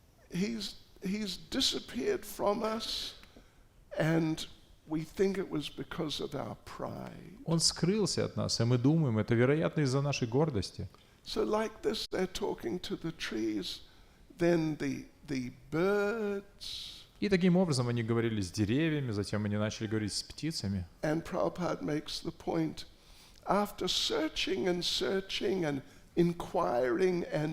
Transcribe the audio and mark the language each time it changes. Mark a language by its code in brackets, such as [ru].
[en] He's disappeared from us, and we think it was because of our pride. [ru] Он скрылся от нас, и мы думаем, это, вероятно, из-за нашей гордости. [en] So like this, they're talking to the trees, then the birds. [ru] И таким образом они говорили с деревьями, затем они начали говорить с птицами. [en] And Prabhupada makes the point, after searching and inquiring,